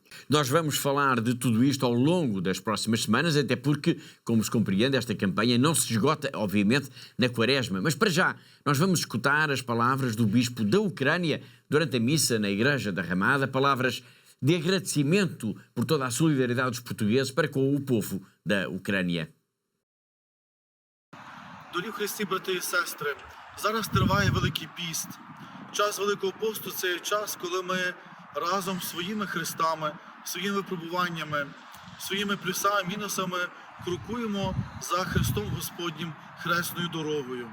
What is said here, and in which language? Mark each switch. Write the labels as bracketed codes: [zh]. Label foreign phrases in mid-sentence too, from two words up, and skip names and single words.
[pt] Nós vamos falar de tudo isto ao longo das próximas semanas, até porque, como se compreende, esta campanha não se esgota, obviamente, na Quaresma. Mas para já, nós vamos escutar as palavras do Bispo da Ucrânia durante a missa na Igreja da Ramada, palavras de agradecimento por toda a solidariedade dos portugueses para com o povo da Ucrânia. [uk] Дорогі Христі, брати і сестри, зараз триває Великий піст. Час Великого посту – це час, коли ми разом з своїми хрестами, своїми випробуваннями, своїми плюсами, мінусами крокуємо за Христом Господнім хресною дорогою.